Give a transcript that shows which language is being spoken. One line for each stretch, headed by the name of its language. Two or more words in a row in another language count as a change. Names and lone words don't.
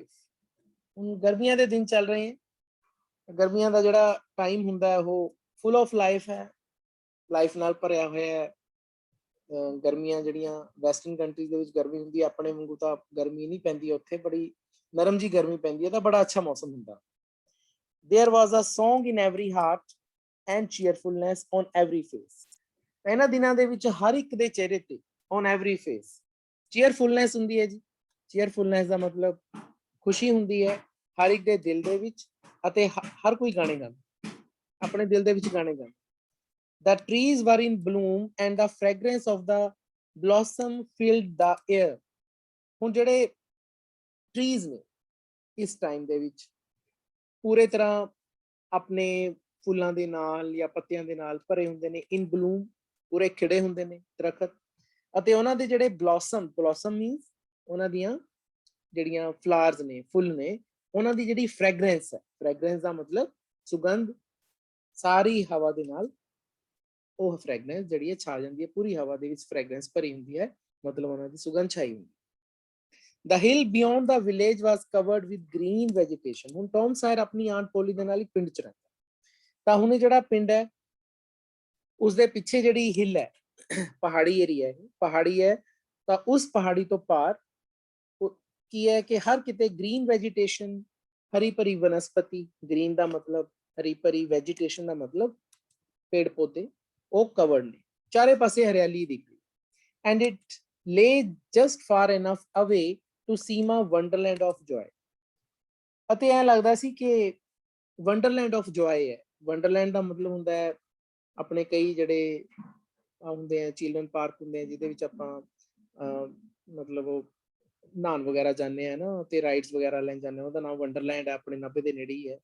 Punjabi: ਹੁਣ ਗਰਮੀਆਂ ਦੇ ਦਿਨ ਚੱਲ ਰਹੇ ਹੈ, ਗਰਮੀਆਂ ਦਾ ਜਿਹੜਾ ਟਾਈਮ ਹੁੰਦਾ ਹੈ ਉਹ
English: full of life
Punjabi: ਹੈ, ਲਾਈਫ ਨਾਲ ਭਰਿਆ ਹੋਇਆ ਹੈ। ਗਰਮੀਆਂ ਜਿਹੜੀਆਂ
English: western countries
Punjabi: ਦੇ ਵਿੱਚ ਗਰਮੀ ਹੁੰਦੀ ਹੈ, ਆਪਣੇ ਵਾਂਗੂ ਤਾਂ ਗਰਮੀ ਨਹੀਂ ਪੈਂਦੀ, ਉੱਥੇ ਬੜੀ ਨਰਮ ਜੀ ਗਰਮੀ ਪੈਂਦੀ ਹੈ, ਤਾਂ ਬੜਾ ਅੱਛਾ ਮੌਸਮ ਹੁੰਦਾ।
English: There was a song in every heart and cheerfulness on every face।
Punjabi: ਇਹਨਾਂ ਦਿਨਾਂ ਦੇ ਵਿੱਚ ਹਰ ਇੱਕ ਦੇ ਚਿਹਰੇ ਤੇ
English: on every face cheerfulness
Punjabi: ਹੁੰਦੀ ਹੈ ਜੀ। cheerfulness ਦਾ ਮਤਲਬ ਖੁਸ਼ੀ ਹੁੰਦੀ ਹੈ ਹਰ ਇੱਕ ਦੇ ਦਿਲ ਦੇ ਵਿੱਚ, ਅਤੇ ਹਰ ਕੋਈ ਗਾਣੇ ਗਾਉਂਦਾ, ਆਪਣੇ ਦਿਲ ਦੇ ਵਿੱਚ ਗਾਣੇ ਗਾਉਂਦਾ।
English: The trees were in bloom and the fragrance of the blossom filled the air।
Punjabi: ਹੁਣ ਜਿਹੜੇ ਟਰੀਜ਼ ਨੇ ਇਸ ਟਾਈਮ ਦੇ ਵਿੱਚ ਪੂਰੇ ਤਰ੍ਹਾਂ ਆਪਣੇ ਫੁੱਲਾਂ ਦੇ ਨਾਲ ਜਾਂ ਪੱਤਿਆਂ ਦੇ ਨਾਲ ਭਰੇ ਹੁੰਦੇ ਨੇ,
English: in bloom,
Punjabi: ਪੂਰੇ ਖਿੜੇ ਹੁੰਦੇ ਨੇ ਦਰਖਤ, ਅਤੇ ਉਹਨਾਂ ਦੇ ਜਿਹੜੇ
English: blossom means
Punjabi: ਉਹਨਾਂ ਦੀਆਂ ਜਿਹੜੀਆਂ ਫਲਾਵਰਸ ਨੇ, ਫੁੱਲ ਨੇ, ਉਹਨਾਂ ਦੀ ਜਿਹੜੀ ਫ੍ਰੈਗਰੈਂਸ ਹੈ, ਫ੍ਰੈਗਰੈਂਸ ਦਾ ਮਤਲਬ ਸੁਗੰਧ, ਸਾਰੀ ਹਵਾ ਦੇ ਨਾਲ ਉਹ ਫ੍ਰੈਗਰੈਂਸ ਜਿਹੜੀ ਹੈ ਛਾ ਜਾਂਦੀ ਹੈ, ਪੂਰੀ ਹਵਾ ਦੇ ਵਿੱਚ ਫ੍ਰੈਗਰੈਂਸ ਭਰੀ ਹੁੰਦੀ ਹੈ, ਮਤਲਬ ਉਹਨਾਂ ਦੀ ਸੁਗੰਧ ਛਾਈ ਹੁੰਦੀ ਹੈ।
English: The hill beyond the village was covered with green vegetation।
Punjabi: ਹੁਣ ਟੌਮ ਸਾਇਰ ਆਪਣੀ ਆਂਟ ਪੋਲੀ ਦੇ ਨਾਲ ਇੱਕ ਪਿੰਡ ਚ ਰਹਿੰਦਾ, ਤਾਂ ਹੁਣ ਜਿਹੜਾ ਪਿੰਡ ਹੈ ਉਸਦੇ ਪਿੱਛੇ ਜਿਹੜੀ ਹਿੱਲ ਹੈ, ਪਹਾੜੀ ਏਰੀਆ ਹੈ, ਪਹਾੜੀ ਹੈ, ਤਾਂ ਉਸ ਪਹਾੜੀ ਤੋਂ ਪਾਰ ਕੀ ਹੈ ਕਿ ਹਰ ਕਿਤੇ
English: green vegetation,
Punjabi: ਹਰੀ ਭਰੀ ਵਨਸਪਤੀ, ਗ੍ਰੀਨ ਦਾ ਮਤਲਬ ਹਰੀ ਭਰੀ, ਵੈਜੀਟੇਸ਼ਨ ਦਾ ਮਤਲਬ ਪੇੜ ਪੌਦੇ, ਉਹ ਕਵਰਡ ਨੇ, ਚਾਰੇ ਪਾਸੇ ਹਰਿਆਲੀ ਦਿਖ ਰਹੀ।
English: And it lay just far enough away to seem a wonderland of joy।
Punjabi: ਅਤੇ ਐਂ ਲੱਗਦਾ ਸੀ ਕਿ
English: wonderland of joy
Punjabi: ਹੈ। ਵੰਡਰਲੈਂਡ ਦਾ ਮਤਲਬ ਹੁੰਦਾ ਹੈ ਆਪਣੇ ਕਈ ਜਿਹੜੇ ਹੁੰਦੇ ਆ
English: children park
Punjabi: ਹੁੰਦੇ ਆ ਜਿਹਦੇ ਵਿੱਚ ਆਪਾਂ ਮਤਲਬ ਉਹ ਨਹਾਉਣ ਵਗੈਰਾ ਜਾਂਦੇ ਆ ਨਾ, ਤੇ ਰਾਈਡਸ ਵਗੈਰਾ ਲੈਣ ਜਾਂਦੇ ਆ, ਉਹਦਾ ਨਾਮ ਵੰਡਰਲੈਂਡ ਹੈ, ਆਪਣੇ 90 ਦੇ ਨੇੜੇ ਹੀ ਹੈ।